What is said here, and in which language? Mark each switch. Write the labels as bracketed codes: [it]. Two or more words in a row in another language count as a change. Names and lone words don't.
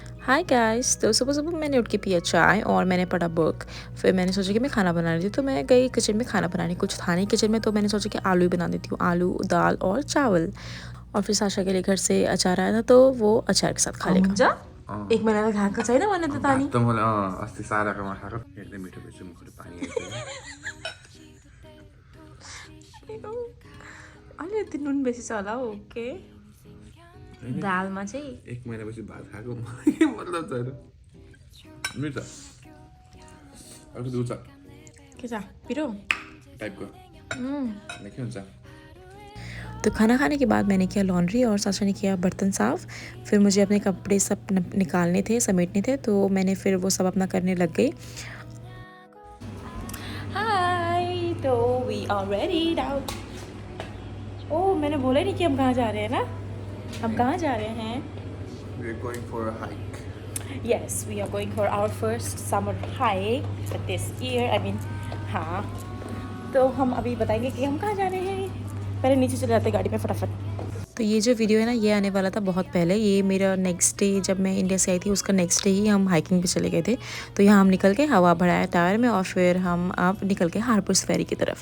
[en] Hi guys. [hi] तो सुबह सुबह मैंने उठ के पिया चाय और मैंने पढ़ा बुक। फिर मैंने सोचा कि मैं खाना बना रही थी, तो मैं गई किचन में खाना बनाने। कुछ था नहीं किचन में, तो मैंने सोचा कि आलू ही बना देती हूँ, आलू दाल और चावल। और फिर साशा के लिए घर से अचार आया था, तो वो अचार के साथ खा लेगा। [ne] हुन्छ एक महिनाको खाएको छैन भने त तानी भात त मैले अस्ति साराकोमा खाएको हेर्दै मिठो भएछ मुखबाट पानी आइसक्यो अलिकति नुन बेसी छ होला हौ के दालमा चाहिँ। एक महिनापछि भात खाएको के मतलब छैन मिठो अर्को दुध छ के छ पिरो टाइपको के हुन्छ। [hi] तो खाना खाने के बाद मैंने किया लॉन्ड्री और साशा ने किया बर्तन साफ़। फिर मुझे अपने कपड़े सब निकालने थे, समेटने थे, तो मैंने फिर वो सब अपना करने लग गई। [en] Hi, तो we are ready now। [hi] ओह, मैंने बोला ही नहीं कि हम कहाँ जा रहे हैं ना। हम कहाँ जा रहे हैं? [en] We are going for a hike. Yes, we are going for our first summer hike this year. I mean, [hi] हाँ। तो हम अभी बताएंगे कि हम कहाँ जा रहे हैं। पहले नीचे चले जाते गाड़ी में फटाफट। तो ये जो वीडियो है ना, ये आने वाला था बहुत पहले। ये मेरा [en] next day, [hi] जब मैं इंडिया से आई थी उसका [en] next day [hi] ही हम हाइकिंग पे चले गए थे। तो यहाँ हम निकल के हवा भराया टायर में और फिर हम अब निकल के हार्बर्स फेरी की तरफ।